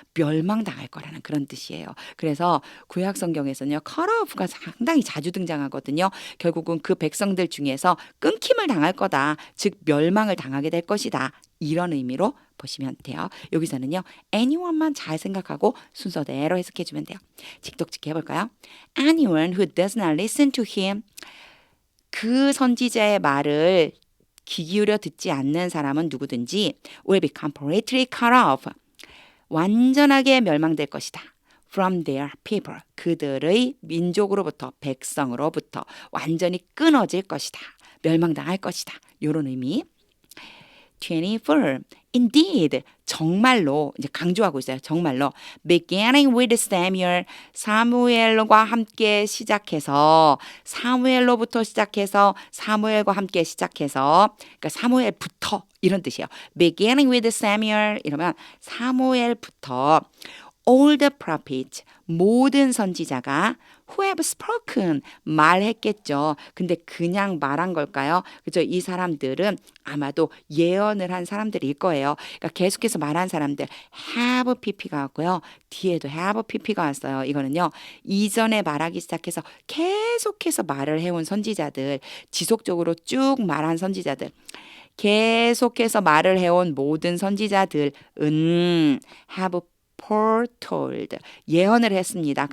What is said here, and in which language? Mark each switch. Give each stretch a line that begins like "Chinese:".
Korean: 멸망당할 거라는 그런 뜻이에요. 그래서 구약 성경에서는요. cut off가 상당히 자주 등장하거든요. 결국은 그 백성들 중에서 끊김을 당할 거다. 즉 멸망을 당하게 될 것이다. 이런 의미로 보시면 돼요. 여기서는요. anyone만 잘 생각하고 순서대로 해석해주면 돼요. 직독직해 해볼까요?
English: anyone who does not listen to him.
Korean: 그 선지자의 말을 귀 기울여 듣지 않는 사람은 누구든지
English: will be completely cut off.
Korean: 완전하게 멸망될 것이다.
English: from their people.
Korean: 그들의 민족으로부터 백성으로부터 완전히 끊어질 것이다. 멸망당할 것이다. 이런 의미. 24. Indeed. 정말로 이제 강조하고 있어요. 정말로
English: beginning with Samuel.
Korean: 사무엘과 함께 시작해서 사무엘로부터 시작해서 사무엘과 함께 시작해서 그러니까 사무엘부터 이런 뜻이에요.
English: beginning with Samuel
Korean: 이러면 사무엘부터
English: all the prophets
Korean: 모든 선지자가
English: who have spoken
Korean: 말했겠죠. 근데 그냥 말한 걸까요? 그죠? 이 사람들은 아마도 예언을 한 사람들일 거예요. 그러니까 계속해서 말한 사람들 have pp가 왔고요. 뒤에도 have pp가 왔어요. 이거는요. 이전에 말하기 시작해서 계속해서 말을 해온 선지자들, 지속적으로 쭉 말한 선지자들, 계속해서 말을 해온 모든 선지자들은
English: have foretold
Korean: 예언을 했습니다.